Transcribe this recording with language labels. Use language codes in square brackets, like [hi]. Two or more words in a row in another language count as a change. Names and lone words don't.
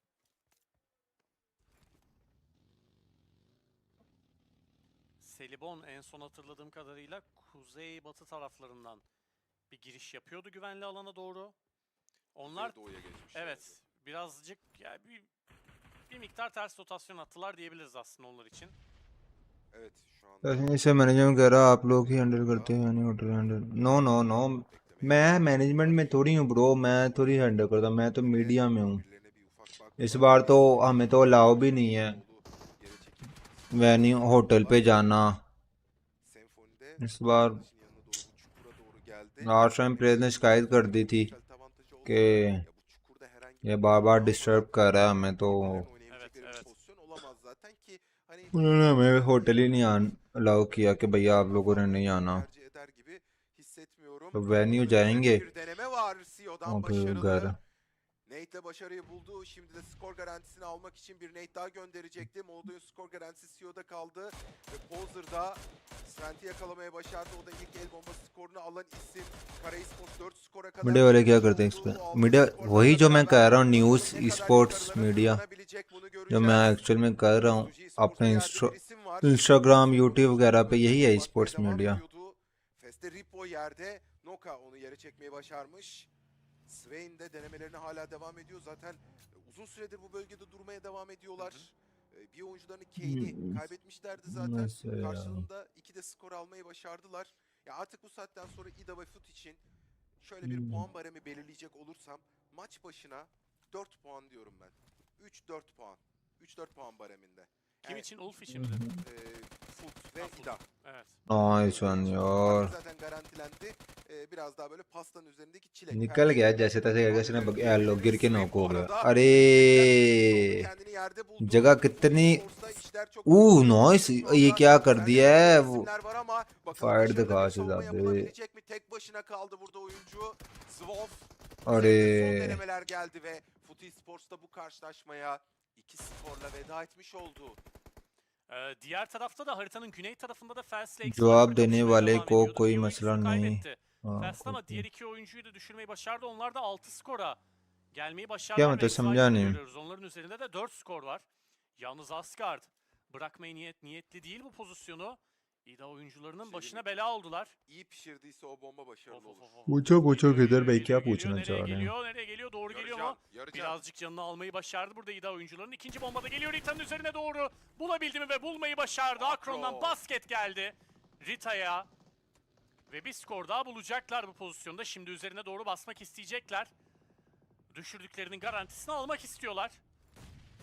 [tr] Selibon en son hatırladığım kadarıyla kuzey-batı taraflarından bir giriş yapıyordu güvenli alana doğru. Onlar Kuzeydoğu'ya geçmişlerdi. evet birazcık yani bir miktar ters rotasyon attılar diyebiliriz aslında onlar için. Evet şu anda [hi] ऐसे मैनेजमेंट कह रहा आप लोग ही हैंडल करते हैं यानी [en] hotel handle no no no [hi] मैं मैनेजमेंट में थोड़ी हूँ ब्रो मैं थोड़ी हैंडल करता मैं तो मीडिया में हूँ इस बार तो हमें तो अलाउ भी नहीं है [en] venue hotel [hi] पे जाना इस बार [en] last time player [hi] ने शिकायत कर दी थी कि ये बार बार डिस्टर्ब कर रहा है हमें तो उन्होंने हमें होटल ही नहीं अलाउ किया कि भैया आप लोगों ने नहीं आना तो वेन्यू जाएंगे और फिर घर [tr] Nate'le başarıyı buldu. Şimdi de skor garantisini almak için bir Nate daha gönderecekti. Moldo'nun skor garantisi CEO'da kaldı. Ve Pozer'da Svent'i yakalamaya başardı. O da ilk el bomba skorunu alan isim. Kara Esports 4 skora kadar. [hi] मीडिया वाले क्या करते हैं इस पर मीडिया वही जो मैं कह रहा हूँ [en] news sports media [hi] जो मैं एक्चुअल में कर रहा हूँ अपने इंस्टाग्राम यूट्यूब वगैरह पे यही है [en] sports media [tr] Feste Ripo yerde. Noka onu yere çekmeyi başarmış. Swain de denemelerine hala devam ediyor. Zaten uzun süredir bu bölgede durmaya devam ediyorlar. Bir oyuncularını Kane'i kaybetmişlerdi zaten. Karşılığında 2'de skor almayı başardılar. Ya artık bu saatten sonra İda ve Fut için şöyle bir puan baremi belirleyecek olursam maç başına 4 puan diyorum ben. 3-4 puan. 3-4 puan bareminde. Kim için? Ulf için mi dedin? Fut ve İda. Evet. [en] nice one [hi] यार [tr] Zaten garantilendi. Biraz daha böyle pastanın üzerindeki çilek. [hi] निकल गया जैसे तैसे करके उसने लो गिर के नॉक हो गया अरे जगह कितनी नाइस ये क्या कर दिया है वो फाइट दिखा शहजादे [tr] Tek başına kaldı burada oyuncu. Zwolf. [hi] अरे [tr] Son denemeler geldi ve Fut Esports'ta bu karşılaşmaya 2 skorla veda etmiş oldu. Diğer tarafta da haritanın güney tarafında da Fast [hi] जवाब देने वाले को कोई मसला नहीं [tr] Fast ama diğer iki oyuncuyu da düşürmeyi başardı. Onlar da 6 skora gelmeyi [hi] क्या [tr] başardılar. [hi] मतलब समझा नहीं [tr] Görüyoruz. Onların üzerinde de 4 skor var. Yalnız Asgard bırakmaya niyetli değil bu pozisyonu. İda oyuncularının başına bela oldular. İyi pişirdiyse o bomba başarılı olur. [hi] पूछो किधर भाई क्या पूछना चाह रहे हैं [tr] Nereye geliyor? Doğru geliyor mu? Birazcık canını almayı başardı burada İda oyuncularının. İkinci bomba da geliyor Rita'nın üzerine doğru. Bulabildi mi ve bulmayı başardı. Akron'dan basket geldi Rita'ya. Ve bir skor daha bulacaklar bu pozisyonda. Şimdi üzerine doğru basmak isteyecekler. Düşürdüklerinin garantisini almak istiyorlar.